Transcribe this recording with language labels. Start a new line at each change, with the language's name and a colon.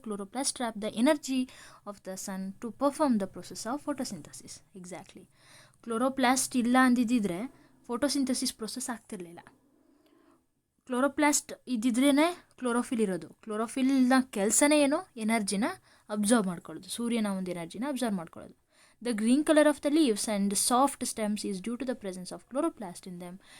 English: Chloroplast trap the energy of the sun to perform the process of photosynthesis. Exactly.
Kannada: Chloroplast ಇಲ್ಲ ಅಂದಿದ್ದರೆ photosynthesis process ಆಗ್ತಿರಲಿಲ್ಲ. Chloroplast ಇದ್ದಿದ್ರೇ chlorophyll ಇರೋದು. ಕ್ಲೋರೋಫಿಲ್ನ ಕೆಲಸನೇ ಏನು? ಎನರ್ಜಿನ observe ಮಾಡ್ಕೊಳ್ಳೋದು, ಸೂರ್ಯನ ಒಂದು ಎನರ್ಜಿನ ಅಬ್ಸರ್ವ್ ಮಾಡ್ಕೊಳ್ಳೋದು.
English: The green color of the leaves and soft stems is due to the presence of chloroplast in them.